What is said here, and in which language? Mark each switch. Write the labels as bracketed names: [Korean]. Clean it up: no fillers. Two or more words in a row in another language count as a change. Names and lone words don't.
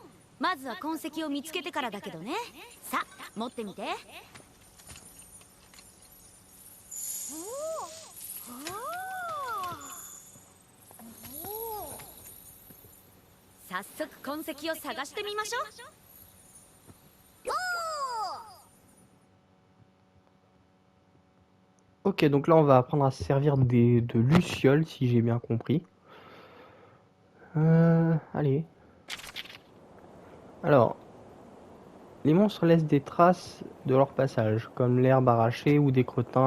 [Japanese] まずは痕跡を見つけてからだけどね。さあ持ってみて。早速痕跡を探してみましょう。 [French] Ok, donc là on va apprendre à se servir de lucioles si j'ai bien compris. Allez. Alors, les monstres laissent des traces de leur passage, comme l'herbe arrachée ou des crottins.